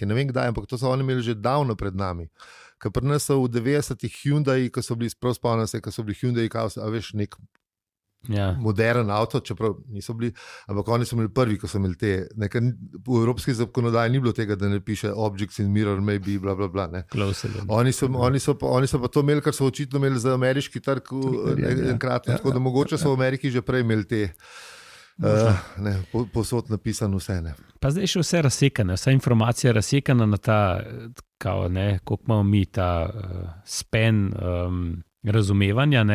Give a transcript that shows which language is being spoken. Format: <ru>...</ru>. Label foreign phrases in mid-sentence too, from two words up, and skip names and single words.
<sl>Ne vem kdaj, ampak to so oni imeli že davno pred nami. Ker pri nas so v 90-ih Hyundai, ko so bili sprav spomnim se, ko so bili Hyundai, a veš, nek modern avto, čeprav niso bili, ampak oni so imeli prvi, ko so imeli te, v evropski zakonodaji ni bilo tega, da ne piše</sl> <en>objects in mirror may be,</en> <sl>bla, bla, bla, ne. Oni so pa to imeli, kar so očitno imeli za ameriški trg enkratno, tako da mogoče so v Ameriki že prej imeli te posod napisano vse. Ne. Pa zdaj še vse razsekane, vsa informacija razsekana na ta, koliko imamo mi ta span razumevanja, ne?</sl>